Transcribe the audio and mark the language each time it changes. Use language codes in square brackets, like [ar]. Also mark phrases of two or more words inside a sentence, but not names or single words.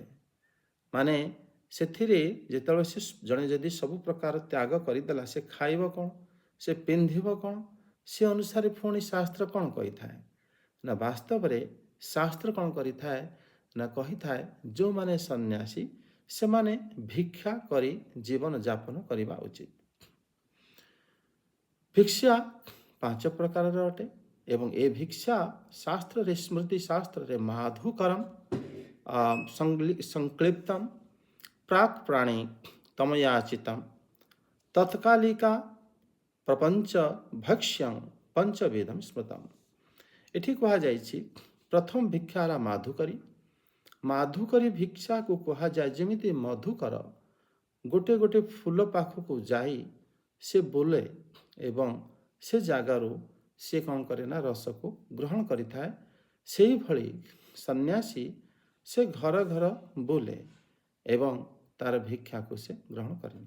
[or] ମାନେ ସେଥିରେ ଯେତେବେଳେ ସେ ଜଣେ ଯଦି ସବୁ ପ୍ରକାର ତ୍ୟାଗ କରିଦେଲା, ସେ ଖାଇବ କ'ଣ, ସେ ପିନ୍ଧିବ କ'ଣ, ସେ ଅନୁସାରେ ପୁଣି ଶାସ୍ତ୍ର କ'ଣ କହିଥାଏ ନା ବାସ୍ତବରେ ଶାସ୍ତ୍ର କ'ଣ କରିଥାଏ ନା କହିଥାଏ ଯେଉଁମାନେ ସନ୍ନ୍ୟାସୀ ସେମାନେ ଭିକ୍ଷା କରି ଜୀବନ ଯାପନ କରିବା ଉଚିତ। ଭିକ୍ଷା 5 ପ୍ରକାରର ଅଟେ ଏବଂ ଏ ଭିକ୍ଷା ଶାସ୍ତ୍ରରେ ସ୍ମୃତି ଶାସ୍ତ୍ରରେ [sa] ମାଧୁକରମ୍ ସଂକ୍ଲିପ୍ତମ୍ ପ୍ରାକ୍ ପ୍ରାଣୀ ତମୟାଚିତମ୍ तत्कालिका प्रपंच भक्ष्यं पंचवेदम स्मृतम। [or] ଏଠି କୁହାଯାଇଛି ପ୍ରଥମ ଭିକ୍ଷା ହେଲା ମାଧୁକରୀ। ମାଧୁକରୀ ଭିକ୍ଷାକୁ କୁହାଯାଏ ଯେମିତି ମଧୁକର ଗୋटे ଗୋटे ଫୁଲ ପାଖକୁ ଯାଇ ସେ ବୁଲେ ଏବଂ ସେ ଜାଗାରୁ ସେ କ'ଣ କରେ ନା ରସକୁ ଗ୍ରହଣ କରିଥାଏ। ସେହିଭଳି ସନ୍ନ୍ୟାସୀ ସେ ଘର ଘର ବୁଲେ ଏବଂ ତାର ଭିକ୍ଷାକୁ ସେ ଗ୍ରହଣ କରେନି।